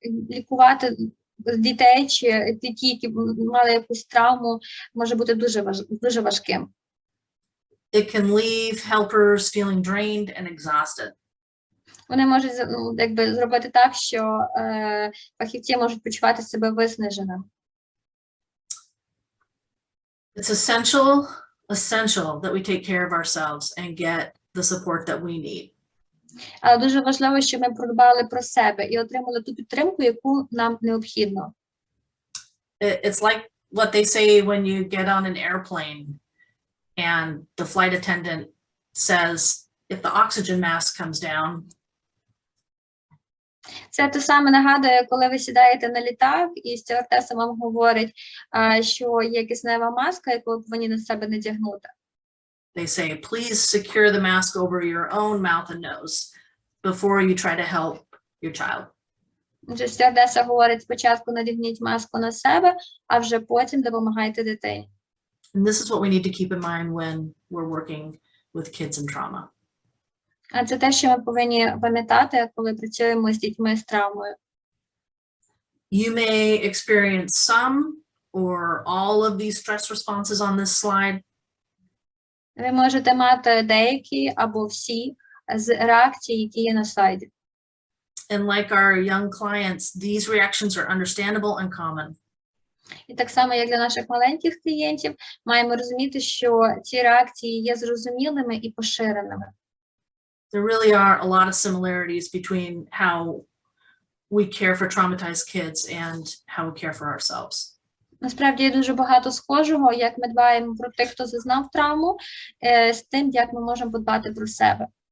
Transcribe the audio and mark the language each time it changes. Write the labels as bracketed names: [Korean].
[Ukrainian] Лікувати дітей чи ті, які мали якусь травму, може бути дуже важким. [English] It can leave helpers feeling drained and exhausted. [Ukrainian] Вони можуть зробити так, що фахівці можуть почувати себе виснаженими. [English] It's essential that we take care of ourselves and get the support that we need. [Ukrainian] Але дуже важливо, щоб ми подбали про себе і отримали ту підтримку, яку нам необхідно. [English] It's like what they say when you get on an airplane and the flight attendant says, if the oxygen mask comes down. [Ukrainian] Це те саме нагадує, коли ви сідаєте на літак і стюардеса вам говорить, що є киснева маска, яку ви повинні на себе надягнути. [English] They say, please secure the mask over your own mouth and nose before you try to help your child. [Ukrainian] Стюардеса говорить, спочатку надягніть маску на себе, а вже потім допомагайте дитині. [English] And this is what we need to keep in mind when we're working with kids in trauma. [Ukrainian] А це те, що ми повинні пам'ятати, коли працюємо з дітьми з травмою. [English] You may experience some or all of these stress responses on this slide. [Ukrainian] Ви можете мати деякі або всі з реакцій, які є на слайді. [English] And like our young clients, these reactions are understandable and common. [Ukrainian] І так само, як для наших маленьких клієнтів, маємо розуміти, що ці реакції є зрозумілими і поширеними. [English] There really are a lot of similarities between how we care for traumatized kids and how we care for ourselves. [Ukrainian] Насправді є дуже багато схожого, як ми дбаємо про тих, хто зазнав травму, з тим, як ми можемо подбати про себе.